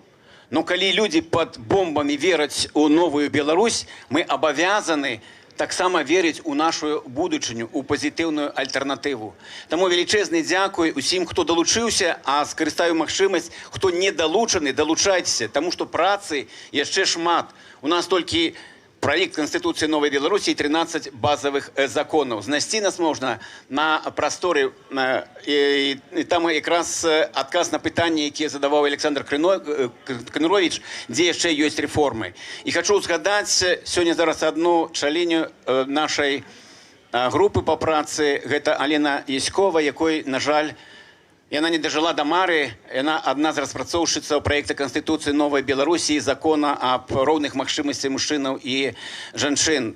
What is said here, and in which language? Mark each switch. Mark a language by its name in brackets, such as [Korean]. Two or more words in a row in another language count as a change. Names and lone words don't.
[Belarusian] Но калі людзі пад бомбамі вераць у новую Беларусь, мы абавязаны таксама верыць у нашу будучыню, у пазітыўную альтэрнатыву. Таму велічэзны дзякуй усім, хто далучыўся, а скарыстаю магчымасць, хто не далучаны, далучайцеся, таму што працы яшчэ шмат. [Russian] У нас толькі проект Конституции Новой Беларуси и 13 базовых законов. [Belarusian] Знайсці нас можна на Прасторе, і там якраз адказ на пытанне, якія задаваў Александр Кнырович, дзе яшчэ ёсць рэформы. І хачу згадаць сёння зараз адну чаленю нашай групы па працы, гэта Алена Яськова, якой, на жаль, яна не дажыла да мары, яна адна з распрацоўшчыцаў праекта Конституцыі Новай Беларусі і закона аб роўных магчымасцях мужчынаў і жанчын.